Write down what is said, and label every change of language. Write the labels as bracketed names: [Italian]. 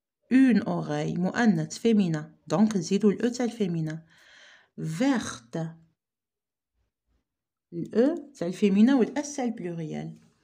[French] Une oreille مؤنث féminin. [Arabic] Donc نزيدو ال e تاع الفيمينا. Verte. [French] le c'est le féminin ou le S c'est le pluriel.